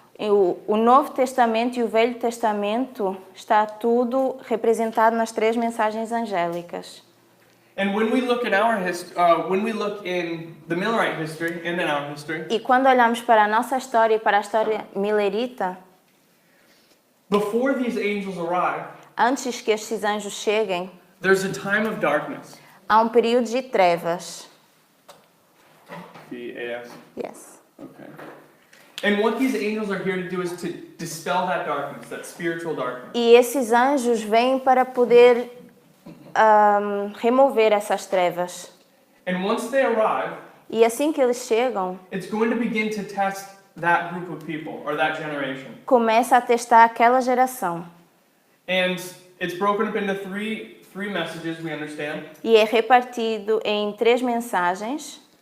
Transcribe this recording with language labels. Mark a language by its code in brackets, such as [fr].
[pt] E o Novo Testamento e o Velho Testamento está tudo representado nas 3 mensagens angélicas. [en] And when we look at when we look in the Millerite history and in our history, [pt] E quando olhamos para a nossa história e para a história milerita, [en] before these angels arrive, [pt] antes que estes anjos cheguem, [en] there's a time of darkness. [pt] há um período de trevas. B-A-S. [en] Yes. Okay. And what these angels are here to do is to dispel that darkness, that spiritual darkness. [pt] E esses anjos vêm para poder remover essas trevas. [en] And once they arrive, [pt] E assim que eles chegam, [en] it's going to begin to test that group of people or that generation. [pt] começa a testar aquela geração. [en] And it's broken up into three messages, we understand. [pt] E é repartido em 3 mensagens.